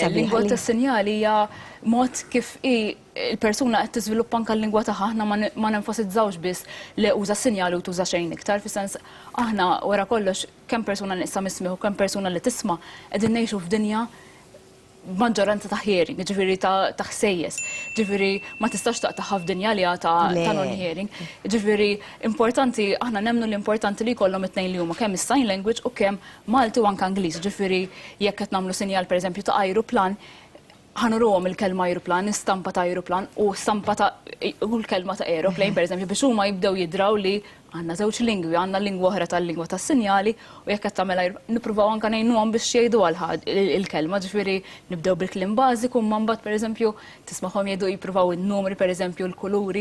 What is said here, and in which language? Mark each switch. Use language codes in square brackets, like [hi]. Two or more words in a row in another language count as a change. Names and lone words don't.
[mt] Il-lingwa tas-sinjali hija mod kif il-persuna qed tiżviluppa anke l-lingwa tagħha, aħna ma nenfasizzawx biss li uża sinjali u tuża xejn iktar, fis-sens aħna wara kollox kemm persuna nieqsa mismieħ u kemm persuna li tisma' qegħdin ngħixu f'dinja maġġoranza ta' hearing, ġifieri ta' ħsejjes. Ġifieri ma tistax taqtaħ f'dinja li ta' non-hearing. Ġifieri importanti, aħna nemmnu l-importanti li jkollhom it-tnejn li huma kemm is- [en] sign language [mt] u kemm Malti u anke Ingliż. Ġifieri jekk qed nagħmlu sinjal pereżempju ta' ajruplan, ħanuruhom il-kelma ajruplan, istampa ta' ajruplan u stampa ta' l-kelma ta' aeroplane, pereżempju, biex huma jibdew jidraw li għandna żewġ lingwi, għandna lingwa oħra tal-lingwa tas-sinjali u jekk qed tagħmel nippruvaw anke ngħinuhom biex jgħidu il-kelma, ġifieri nibdew bil-kliem bażiku, ma mbagħad pereżempju tismagħhom jgħidu jippruvaw in-numri pereżempju l-kuluri.